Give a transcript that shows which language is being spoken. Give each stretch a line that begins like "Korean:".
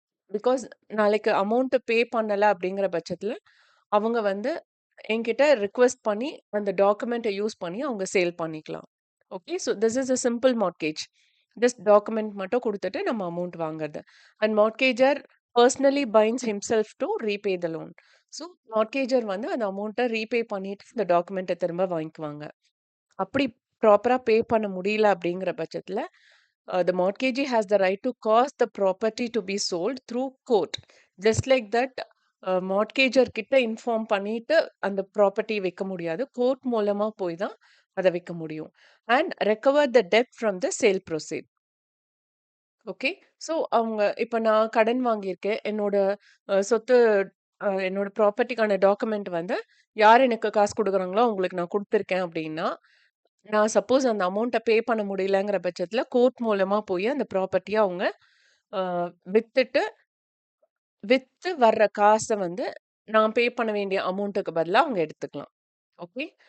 Tamil: Because நாளைக்கு amount pay பண்ணல அப்படிங்கிற பட்சத்துல, அவங்க வந்து என்கிட்ட ரிக்வெஸ்ட் பண்ணி அந்த டாக்குமெண்ட்ட யூஸ் பண்ணி அவங்க சேல் பண்ணிக்கலாம். Okay.
English: So this is a simple mortgage.
Tamil: Just document மட்டும் குடுத்துட்டு நம்ம அமௌண்ட் வாங்குறது.
English: And mortgagor personally binds himself to repay the loan.
Tamil: So மார்ட்கேஜர் வந்து அந்த அமௌண்ட்ட ரீபே பண்ணிட்டு இந்த டாக்குமெண்ட்ட திரும்ப வாங்கிக்குவாங்க. அப்படி ப்ராப்பரா பே பண்ண முடியல அப்படிங்கிற பட்சத்துல,
English: the mortgagee has the right to cause the property to be sold through court. Just like that,
Tamil: mortgager கிட்ட இன்ஃபார்ம் பண்ணிட்டு அந்த ப்ராப்பர்ட்டி விக்க முடியாது. கோர்ட் மூலமா போய் தான் அத விக்க முடியும்.
English: And recover the dept from the sale proceed. Okay.
Tamil: So அவங்க இப்ப நான் கடன் வாங்கியிருக்கேன். என்னோட சொத்து என்னோட ப்ராப்பர்ட்டிக்கான டாக்குமெண்ட் வந்து யார் எனக்கு காசு குடுக்குறாங்களோ அவங்களுக்கு நான் குடுத்துருக்கேன் அப்டின்னா, நான் சப்போஸ் அந்த அமௌண்ட்ட பே பண்ண முடியலங்கிற பட்சத்துல கோர்ட் மூலமா போய் அந்த ப்ராப்பர்ட்டிய அவங்க அ வித்துட்டு வித்து வர்ற காச வந்து நான் பே பண்ண வேண்டிய அமௌண்ட்டுக்கு பதிலா அவங்க எடுத்துக்கலாம். ஓகே.